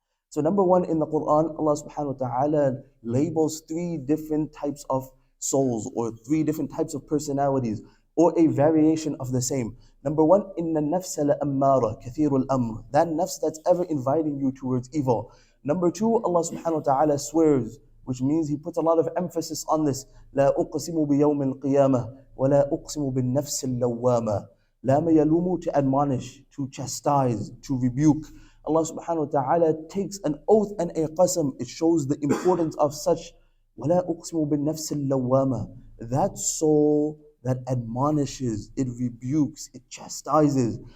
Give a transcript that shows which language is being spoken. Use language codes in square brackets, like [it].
[en] So number one, in the Quran, Allah subhanahu wa ta'ala labels 3 different types of souls, or 3 different types of personalities, or a variation of the same. Number one, [ar] inna nafsa la ammara, kathirul amr. [en] That nafs that's ever inviting you towards evil. Number two, Allah subhanahu wa ta'ala swears, which means He puts a lot of emphasis on this. [ar] لا أقسم بيوم القيامة ولا أقسم بالنفس اللوامة. Lama yalumu, [en] to admonish, to chastise, to rebuke. Allah subhanahu wa ta'ala takes an oath and a qasam. It shows the importance of such. [ar] وَلَا أُقْسِمُ بِالنَّفْسِ اللَّوَّامَةِ. [en] That soul that admonishes, it rebukes, it chastises.